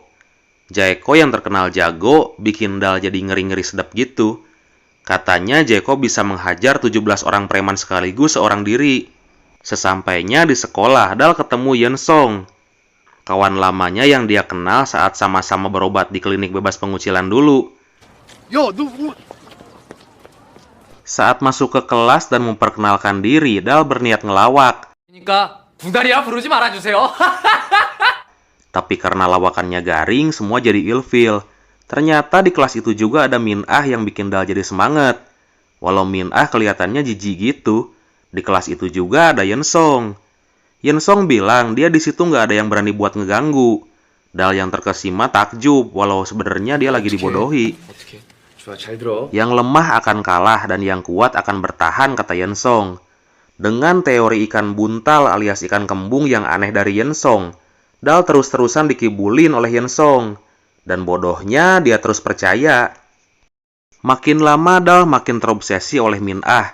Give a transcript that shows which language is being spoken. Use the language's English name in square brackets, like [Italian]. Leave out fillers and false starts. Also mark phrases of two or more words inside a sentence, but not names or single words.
[Indonesian] Jaeko yang terkenal jago, bikin Dal jadi ngeri-ngeri sedap gitu. Katanya Jaeko bisa menghajar 17 orang preman sekaligus seorang diri. Sesampainya di sekolah, Dal ketemu Yeon Song, kawan lamanya yang dia kenal saat sama-sama berobat di klinik bebas pengucilan dulu. [Korean] 야, 너 [Indonesian] Saat masuk ke kelas dan memperkenalkan diri, Dal berniat ngelawak. [Korean] 그러니까 붕다리야 부르지 말아주세요. [Indonesian] Tapi karena lawakannya garing, semua jadi ilfil. Ternyata di kelas itu juga ada Min Ah yang bikin Dal jadi semangat. Walau Min Ah kelihatannya jijik gitu, di kelas itu juga ada Yeon Song. Yeon Song bilang dia di situ nggak ada yang berani buat ngeganggu. Dal yang terkesima takjub, walau sebenarnya dia lagi dibodohi. [Korean] 어떻게? 좋아, 잘 들어. [Indonesian] Yang lemah akan kalah dan yang kuat akan bertahan, kata Yeon Song. Dengan teori ikan buntal alias ikan kembung yang aneh dari Yeon Song, Dal terus-terusan dikibulin oleh Yeon Song. Dan bodohnya dia terus percaya. Makin lama Dal makin terobsesi oleh Min Ah.